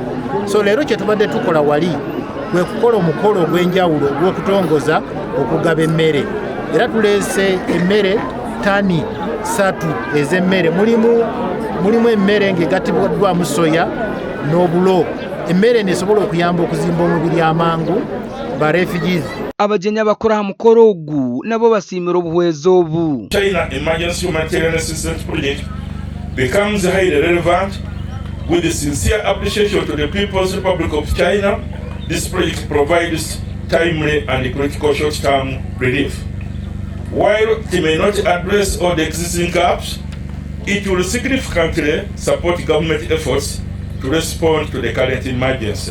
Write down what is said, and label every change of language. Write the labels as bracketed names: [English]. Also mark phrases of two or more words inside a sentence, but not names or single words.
[Ganda] So leero kye tubadde tukola wali kwe kukola omukolo ogw'enjawulo ogw'okutongoza okugaba emmere. Era tuleese emmere tani 3 ez'emmere. Mulimu emmere ng'egattibwamu soya n'obulo. Emmere nesobola okuyamba okuzimba omubiri amangu ba refugees. [Tooro] Abajenya bakora hamukoro ogu nabo basimira obuhwezo obu. [English] China Emergency Humanitarian Assistance Project becomes highly relevant. With the sincere appreciation to the People's Republic of China, this project provides timely and critical short-term relief. While it may not address all the existing gaps, it will significantly support government efforts to respond to the current emergency.